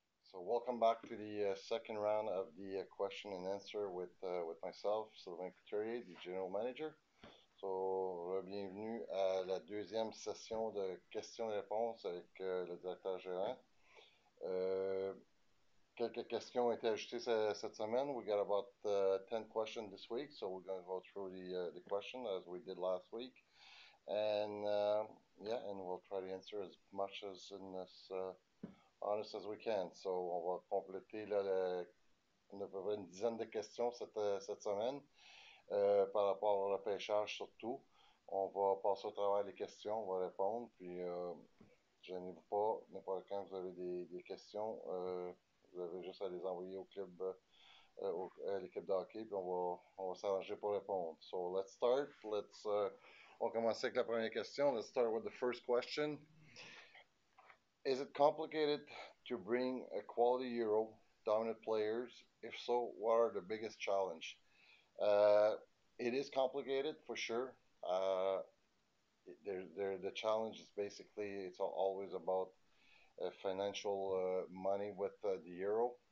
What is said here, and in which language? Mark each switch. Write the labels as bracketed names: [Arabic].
[English] So welcome back to the second round of the question and answer with myself, Sylvain Couturier, the General Manager. [French] So, bienvenue à la deuxième session de questions-réponses avec le directeur général. Quelques questions ont été ajoutées cette semaine. [English] We got about 10 questions this week, so we're going to go through the question as we did last week. And and we'll try to answer as much as in this honest as we can. [French] So, on va compléter on a à peu près une dizaine de questions cette semaine par rapport au repêchage surtout. On va passer au travers des questions, on va répondre, puis gênez-vous pas, n'importe quand vous avez des questions, vous avez juste à les envoyer au club, à l'équipe de hockey, puis on va s'arranger pour répondre. So, let's start. On va commencer avec la première question. [English] Let's start with the first question. Is it complicated to bring a quality Euro dominant players? If so, what are the biggest challenge? It is complicated for sure. The challenge is basically it's always about financial money with the Euro.